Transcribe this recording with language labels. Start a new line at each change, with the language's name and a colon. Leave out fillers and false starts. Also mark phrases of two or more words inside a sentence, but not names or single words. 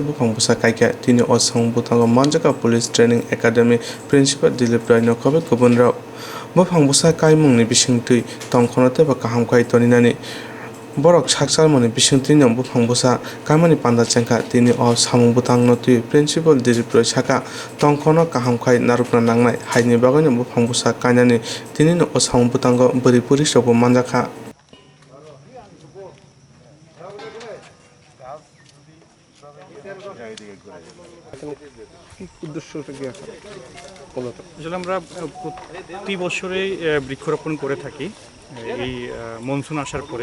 Kok Borok: Buphang busa kaika tini osong butango manjaka
English: police training academy principal
Kok Borok: Dilip Rai nokobe kubunrao Buphang busa kaimung ni bisingtui tongkhono teba kahamkai toninani borok saksalmani bisingtui no Buphang busa kaimani panda chengka tini o samung butang no tui principal Dilip Rai saka tongkhono kahamkai narukna nangnai haini bagoi no Buphang busa kainani tini no o samung butango bori police rok bo manjakha
Bangla: আসলে আমরা প্রতি বছরেই বৃক্ষরোপণ করে থাকি এই মনসুন আসার পরে।